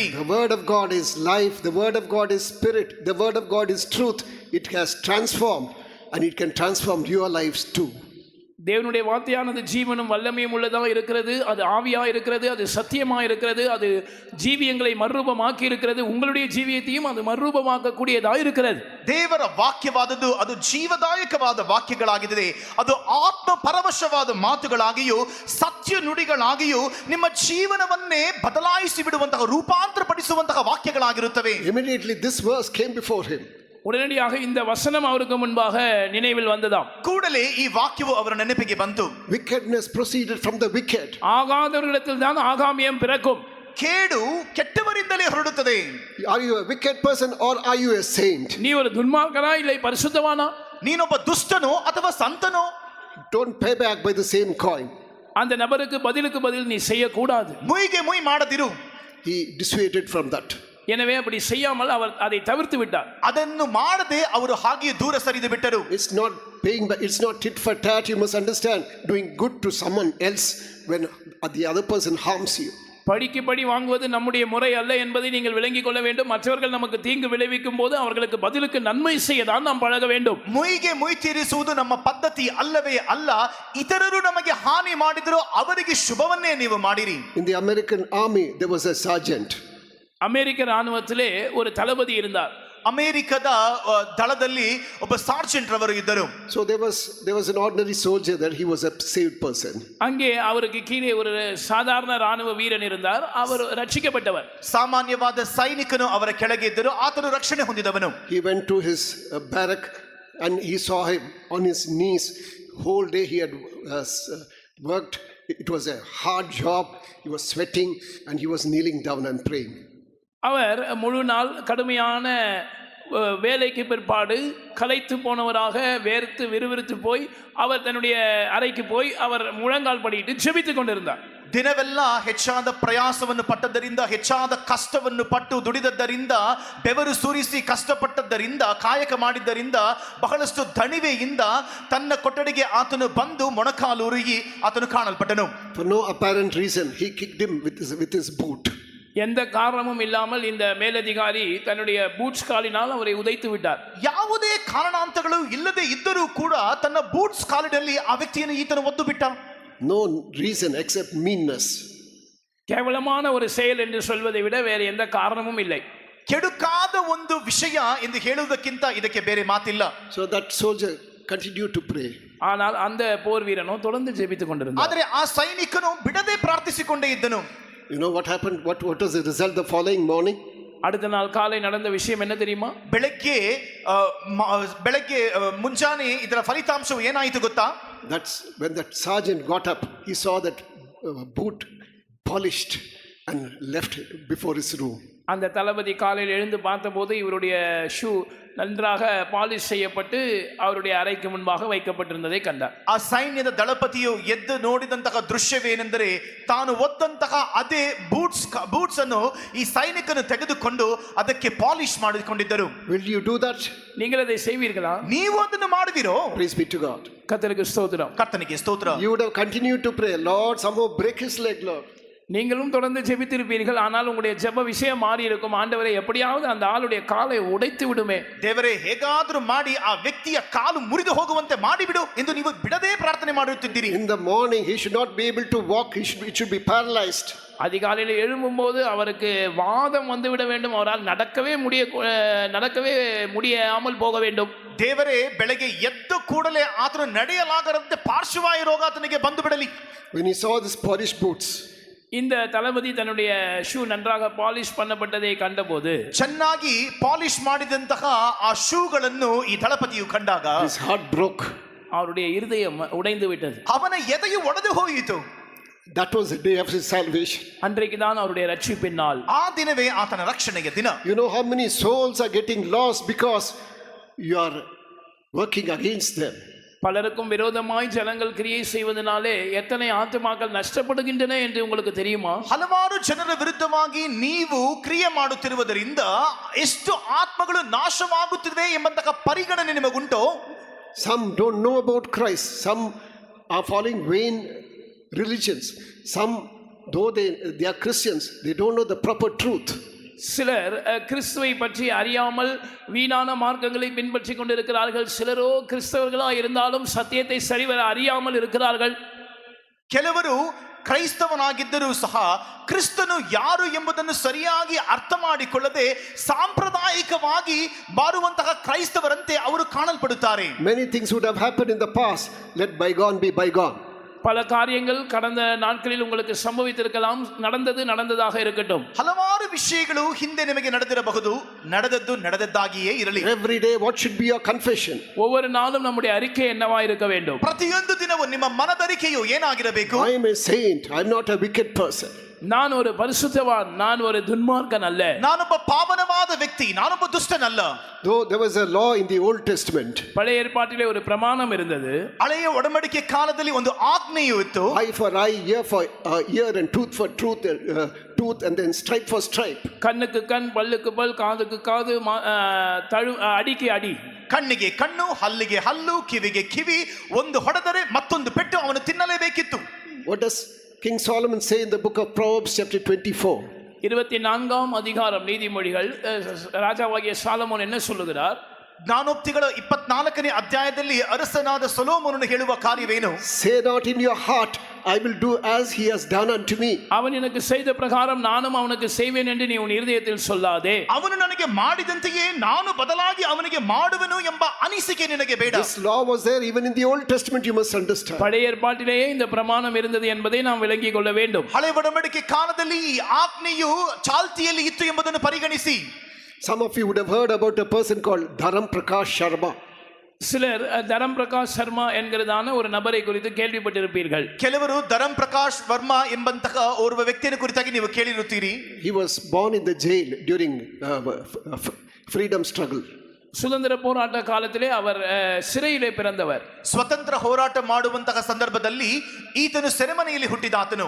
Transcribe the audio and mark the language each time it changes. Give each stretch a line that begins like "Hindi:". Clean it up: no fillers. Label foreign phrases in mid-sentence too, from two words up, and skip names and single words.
English: The word of God is life, the word of God is spirit, the word of God is truth. It has transformed and it can transform your lives too.
Tamil: தேவனுடைய வார்த்தையானது ஜீவனும் வல்லமையும் உள்ளதாக இருக்கிறது, அது ஆவியா இருக்கிறது, அது சத்தியமா இருக்கிறது, அது ஜீவியங்களை மறுரூபமாக்கி இருக்கிறது, உங்களுடைய ஜீவியத்தையும் அது மறுரூபமாக்க கூடியதாக இருக்கிறது.
Kannada: ದೇವರ ವಾಕ್ಯವಾದದ್ದು ಅದು ಜೀವದಾಯಕವಾದ ವಾಕ್ಯಗಳಾಗಿದೆ, ಅದು ಆತ್ಮ ಪರವಶವಾದ ಮಾತುಗಳಾಗಿಯೂ ಸತ್ಯ ನುಡಿಗಳಾಗಿಯೂ ನಿಮ್ಮ ಜೀವನವನ್ನೇ ಬದಲಾಯಿಸಿ ಬಿಡುವಂತಹ ರೂಪಾಂತರಪಡಿಸುವಂತಹ ವಾಕ್ಯಗಳಾಗಿರುತ್ತವೆ.
English: Immediately this verse came before him.
Tamil: உடனடியாக இந்த வசனம் அவருக்கு முன்பாக நினைவில் வந்ததாம்.
Kannada: ಕೂಡಲೇ ಈ ವಾಕ್ಯವು ಅವರ ನೆನಪಿಗೆ ಬಂತು.
English: Wickedness proceeded from the wicked.
Tamil: ஆகாதவர்களிடத்தில் தான் ஆகாமியம் பிறக்கும்.
Kannada: ಕೇಡು ಕೆಟ್ಟವರಿಂದಲೇ ಹೊರಡುತ್ತದೆ.
English: Are you a wicked person or are you a saint?
Tamil: நீ ஒரு துன்மார்க்கனா இல்லை பரிசுத்தவானா?
Kannada: ನೀನೊಬ್ಬ ದುಷ್ಟನೋ ಅಥವಾ ಸಂತನೋ?
English: Don't pay back by the same coin.
Tamil: அந்த நபருக்கு பதிலுக்கு பதில் நீ செய்யக்கூடாது.
Kannada: ಮುಯ್ಗೆ ಮುಯ್ ಮಾಡದಿರು.
English: He dissuaded from that.
Tamil: எனவே அப்படி செய்யாமல் அவர் அதை தவிர்த்து விட்டார்.
Kannada: ಅದನ್ನು ಮಾಡದೆ ಅವರು ಹಾಗೆ ದೂರ ಸರಿದು ಬಿಟ್ಟರು.
English: It's not paying back, it's not tit for tat. You must understand, doing good to someone else when the other person harms you.
Tamil: படிக்கு படி வாங்குவது நம்முடைய முறை அல்ல என்பதை நீங்கள் விளங்கிக் கொள்ள வேண்டும். மற்றவர்கள் நமக்கு தீங்கு விளைவிக்கும் போது அவர்களுக்கு பதிலுக்கு நன்மை செய்ய தான் நாம் பழக வேண்டும்.
Kannada: ಮುಯ್ಗೆ ಮುಯ್ ತೀರಿಸುವುದು ನಮ್ಮ ಪದ್ಧತಿ ಅಲ್ಲವೇ ಅಲ್ಲ. ಇತರರು ನಮಗೆ ಹಾನಿ ಮಾಡಿದರೂ ಅವರಿಗೆ ಶುಭವನ್ನೇ ನೀವು ಮಾಡಿರಿ.
English: In the American army there was a sergeant.
Tamil: அமெரிக்க ராணுவத்திலே ஒரு தளபதி இருந்தார்.
Kannada: ಅಮೆರಿಕದ ದಳದಲ್ಲಿ ಒಬ್ಬ ಸಾರ್ಜೆಂಟ್ ರವರು ಇದ್ದರು.
English: So there was an ordinary soldier there. He was a saved person.
Tamil: அங்கே அவருக்கு கீழே ஒரு சாதாரண ராணுவ வீரன் இருந்தார். அவர் ரட்சிக்கப்பட்டவர்.
Kannada: ಸಾಮಾನ್ಯವಾದ ಸೈನಿಕನು ಅವರ ಕೆಳಗೆ ಇದ್ದರು, ಆತನು ರಕ್ಷಣೆ ಹೊಂದಿದವನು.
English: He went to his barrack and he saw him on his knees. Whole day he had worked. It was a hard job. He was sweating and he was kneeling down and praying.
Tamil: அவர் முழு நாள் கடுமையான வேலைக்கு பிற்பாடு களைத்து போனவராக வேர்த்து விறுவிறுத்து போய் அவர் தன்னுடைய அறைக்கு போய் அவர் முழங்கால் படியிட்டு ஜெபித்துக் கொண்டிருந்தார்.
Kannada: ದಿನವೆಲ್ಲ ಹೆಚ್ಚಾದ ಪ್ರಯಾಸವನ್ನು ಪಟ್ಟದ್ದರಿಂದ, ಹೆಚ್ಚಾದ ಕಷ್ಟವನ್ನು ಪಟ್ಟು ದುಡಿದದ್ದರಿಂದ, ಬೆವರು ಸುರಿಸಿ ಕಷ್ಟಪಟ್ಟದ್ದರಿಂದ, ಕಾಯಕ ಮಾಡಿದ್ದರಿಂದ, ಬಹಳಷ್ಟು ದಣಿವೆಯಿಂದ ತನ್ನ ಕೊಠಡಿಗೆ ಆತನು ಬಂದು ಮೊಣಕಾಲೂರಿ ಆತನು ಕಾಣಲ್ಪಟ್ಟನು.
English: For no apparent reason he kicked him with his boot.
Tamil: எந்த காரணமும் இல்லாமல் இந்த மேலதிகாரி தன்னுடைய பூட்ஸ் காலினால் அவரை உதைத்து விட்டார்.
Kannada: ಯಾವುದೇ ಕಾರಣಾಂತರಗಳು ಇಲ್ಲದೆ ಇದ್ದರೂ ಕೂಡ ತನ್ನ ಬೂಟ್ಸ್ ಕಾಲಿನಲ್ಲಿ ಆ ವ್ಯಕ್ತಿಯನ್ನು ಈತನು ಒದ್ದು ಬಿಟ್ಟ.
English: No reason except meanness.
Tamil: கேவலமான ஒரு செயல் என்று சொல்வதை விட வேறு எந்த காரணமும் இல்லை.
Kannada: ಕೆಡುಕಾದ ಒಂದು ವಿಷಯ ಎಂದು ಹೇಳುವುದಕ್ಕಿಂತ ಇದಕ್ಕೆ ಬೇರೆ ಮಾತಿಲ್ಲ.
English: So that soldier continued to pray.
Tamil: ஆனால் அந்த போர் வீரனோ தொடர்ந்து ஜெபித்துக் கொண்டிருந்தார்.
Kannada: ಆದರೆ ಆ ಸೈನಿಕನು ಬಿಡದೆ ಪ್ರಾರ್ಥಿಸಿಕೊಂಡೇ ಇದ್ದನು.
English: You know what happened? What was the result the following morning?
Tamil: அடுத்த நாள் காலை நடந்த விஷயம் என்ன தெரியுமா?
Kannada: ಬೆಳಗ್ಗೆ ಮುಂಜಾನೆ ಇದರ ಫಲಿತಾಂಶವು ಏನಾಯಿತು ಗೊತ್ತಾ?
English: That's when that sergeant got up. He saw that boot polished and left before his room.
Tamil: அந்த தளபதி காலையில் எழுந்து பார்த்தபோது இவருடைய ஷூ நன்றாக பாலிஷ் செய்யப்பட்டு அவருடைய அறைக்கு முன்பாக வைக்கப்பட்டிருந்ததை கண்டார்.
Kannada: ಆ ಸೈನ್ಯದ ದಳಪತಿಯು ಎದ್ದು ನೋಡಿದಂತಹ ದೃಶ್ಯವೇನೆಂದರೆ ತಾನು ಒದ್ದಂತಹ ಅದೇ ಬೂಟ್ಸ್ ಅನ್ನು ಈ ಸೈನಿಕನು ತೆಗೆದುಕೊಂಡು ಅದಕ್ಕೆ ಪಾಲಿಶ್ ಮಾಡಿಕೊಂಡಿದ್ದರು.
English: Will you do that?
Tamil: நீங்கள் அதை செய்வீர்களா?
Kannada: ನೀವು ಅದನ್ನು ಮಾಡುವಿರೋ?
English: Praise be to God.
Tamil: கர்த்தருக்கு ஸ்தோத்திரம்.
Kannada: ಕರ್ತನಿಗೆ ಸ್ತೋತ್ರ.
English: You would have continued to pray, Lord, somehow break his leg, Lord.
Tamil: நீங்களும் தொடர்ந்து ஜெபித்திருப்பீர்கள். ஆனால் உங்களுடைய ஜெப விஷயம் மாறி இருக்கும். ஆண்டவரே, எப்படியாவது அந்த ஆளுடைய காலை உடைத்து விடுமே.
Kannada: ದೇವರೇ, ಹೇಗಾದರೂ ಮಾಡಿ ಆ ವ್ಯಕ್ತಿಯ ಕಾಲು ಮುರಿದು ಹೋಗುವಂತೆ ಮಾಡಿಬಿಡು ಎಂದು ನೀವು ಬಿಡದೇ ಪ್ರಾರ್ಥನೆ ಮಾಡುತ್ತಿದ್ದೀರಿ.
English: In the morning he should not be able to walk, it should be paralyzed.
Tamil: அதிகாலையில் எழும்பும்போது அவருக்கு வாதம் வந்துவிட வேண்டும். அவரால் நடக்கவே முடியாமல் போக வேண்டும்.
Kannada: ದೇವರೇ, ಬೆಳಗ್ಗೆ ಎದ್ದ ಕೂಡಲೇ ಆತನು ನಡೆಯಲಾಗದಂತೆ ಪಾರ್ಶ್ವವಾಯು ರೋಗ ಆತನಿಗೆ ಬಂದು ಬಿಡಲಿ.
English: When he saw this polished boots,
Tamil: இந்த தளபதி தன்னுடைய ஷூ நன்றாக பாலிஷ் பண்ணப்பட்டதை கண்டபோது,
Kannada: ಚೆನ್ನಾಗಿ ಪಾಲಿಶ್ ಮಾಡಿದಂತಹ ಆ ಶೂಗಳನ್ನು ಈ ದಳಪತಿಯು ಕಂಡಾಗ
English: his heart broke.
Tamil: அவருடைய இருதயம் உடைந்து விட்டது.
Kannada: ಅವನ ಎದೆಯು ಒಡೆದು ಹೋಯಿತು.
English: That was the day of his salvation.
Tamil: அன்றைக்கு தான் அவருடைய ரட்சிப்பின் நாள்.
Kannada: ಆ ದಿನವೇ ಆತನ ರಕ್ಷಣೆಯ ದಿನ.
English: You know how many souls are getting lost because you are working against them.
Tamil: பலருக்கும் விரோதமாய் ஜனங்கள் கிரியை செய்வதனாலே எத்தனை ஆத்துமாக்கள் நஷ்டப்படுகின்றன என்று உங்களுக்கு தெரியுமா?
Kannada: ಹಲವಾರು ಜನರ ವಿರುದ್ಧವಾಗಿ ನೀವು ಕ್ರಿಯೆ ಮಾಡುತ್ತಿರುವುದರಿಂದ ಎಷ್ಟು ಆತ್ಮಗಳು ನಾಶವಾಗುತ್ತಿವೆ ಎಂಬಂತಹ ಪರಿಗಣನೆ ನಿಮಗುಂಟೋ?
English: Some don't know about Christ. Some are following vain religions. Some, though they are Christians, they don't know the proper truth.
Tamil: சிலர் கிறிஸ்துவை பற்றி அறியாமல் வீணான மார்க்கங்களை பின்பற்றி கொண்டிருக்கிறார்கள். சிலரோ கிறிஸ்தவர்களா இருந்தாலும் சத்தியத்தை சரிவர அறியாமல் இருக்கிறார்கள்.
Kannada: ಕೆಲವರು ಕ್ರೈಸ್ತವನಾಗಿದ್ದರೂ ಸಹ ಕ್ರಿಸ್ತನು ಯಾರು ಎಂಬುದನ್ನು ಸರಿಯಾಗಿ ಅರ್ಥ ಮಾಡಿಕೊಳ್ಳದೆ ಸಾಂಪ್ರದಾಯಿಕವಾಗಿ ಬಾರುವಂತಹ ಕ್ರೈಸ್ತವರಂತೆ ಅವರು ಕಾಣಲ್ಪಡುತ್ತಾರೆ.
English: Many things would have happened in the past. Let bygone be bygone.
Tamil: பல காரியங்கள் கடந்த நாட்களில் உங்களுக்கு சம்பவித்திருக்கலாம். நடந்ததாக இருக்கட்டும்.
Kannada: ಹಲವಾರು ವಿಷಯಗಳು ಹಿಂದೆ ನಿಮಗೆ ನಡೆದಿರಬಹುದು. ನಡೆದದ್ದು ನಡೆದದ್ದಾಗಿಯೇ ಇರಲಿ.
English: Every day what should be your confession?
Tamil: ஒவ்வொரு நாளும் நம்முடைய அறிக்கை என்னவா இருக்க வேண்டும்?
Kannada: ಪ್ರತಿಯೊಂದು ದಿನವೂ ನಿಮ್ಮ ಮನದರಿಕೆಯು ಏನಾಗಿರಬೇಕು?
English: I am a saint. I am not a wicked person.
Tamil: நான் ஒரு பரிசுத்தவான், நான் ஒரு துன்மார்க்கன் அல்ல.
Kannada: ನಾನೊಬ್ಬ ಪಾವನವಾದ ವ್ಯಕ್ತಿ, ನಾನೊಬ್ಬ ದುಷ್ಟನಲ್ಲ.
English: Though there was a law in the Old Testament.
Tamil: பழைய ஏற்பாட்டிலே ஒரு பிரமாணம் இருந்தது.
Kannada: ಹಳೆಯ ಒಡಂಬಡಿಕೆ ಕಾಲದಲ್ಲಿ ಒಂದು ಆಜ್ಞೆಯು ಇತ್ತು.
English: Eye for eye, ear for ear, and tooth for tooth, and then stripe for stripe.
Tamil: கண்ணுக்கு கண், பல்லுக்கு பல், காதுக்கு காது, அடிக்கு அடி.
Kannada: ಕಣ್ಣಿಗೆ ಕಣ್ಣು, ಹಲ್ಲಿಗೆ ಹಲ್ಲು, ಕಿವಿಗೆ ಕಿವಿ. ಒಂದು ಹೊಡೆದರೆ ಮತ್ತೊಂದು ಪೆಟ್ಟು ಅವನು ತಿನ್ನಲೇಬೇಕಿತ್ತು.
English: What does King Solomon say in the book of Proverbs chapter 24?
Tamil: 24ஆம் அதிகாரம் நீதிமொழிகள் ராஜாவாகிய சாலமோன் என்ன சொல்லுகிறார்?
Kannada: ಜ್ಞಾನೋಕ್ತಿಗಳ 24ನೇ ಅಧ್ಯಾಯದಲ್ಲಿ ಅರಸನಾದ ಸೊಲೊಮೋನನು ಹೇಳುವ ಕಾರ್ಯವೇನು?
English: Say not in your heart, I will do as he has done unto me.
Tamil: அவன் எனக்கு செய்த பிரகாரம் நானும் அவனுக்கு செய்வேன் என்று நீ உன் இருதயத்தில் சொல்லாதே.
Kannada: ಅವನು ನನಗೆ ಮಾಡಿದಂತೆಯೇ ನಾನು ಬದಲಾಗಿ ಅವನಿಗೆ ಮಾಡುವೆನು ಎಂಬ ಅನಿಸಿಕೆ ನಿನಗೆ ಬೇಡ.
English: This law was there even in the Old Testament, you must understand.
Tamil: பழைய ஏற்பாட்டிலேயே இந்த பிரமாணம் இருந்தது என்பதை நாம் விளங்கிக் கொள்ள வேண்டும்.
Kannada: ಹಳೆ ಒಡಂಬಡಿಕೆ ಕಾಲದಲ್ಲಿ ಈ ಆಜ್ಞೆಯು ಚಾಲ್ತಿಯಲ್ಲಿ ಇತ್ತು ಎಂಬುದನ್ನು ಪರಿಗಣಿಸಿ.
English: Some of you would have heard about a person called Dharam Prakash Sharma.
Tamil: சிலர் தரம் பிரகாஷ் சர்மா என்கிறதான ஒரு நபரை குறித்து கேள்விப்பட்டிருப்பீர்கள்.
Kannada: ಕೆಲವರು ಧರಂ ಪ್ರಕಾಶ್ ವರ್ಮಾ ಎಂಬಂತಹ ಓರ್ವ ವ್ಯಕ್ತಿಯನ್ನು ಕುರಿತಾಗಿ ನೀವು ಕೇಳಿರುತ್ತೀರಿ.
English: He was born in the jail during freedom struggle.
Tamil: சுதந்திர போராட்ட காலத்திலே அவர் சிறையிலே பிறந்தவர்.
Kannada: ಸ್ವತಂತ್ರ ಹೋರಾಟ ಮಾಡುವಂತಹ ಸಂದರ್ಭದಲ್ಲಿ ಈತನು ಸೆರೆಮನೆಯಲ್ಲಿ ಹುಟ್ಟಿದಾತನು.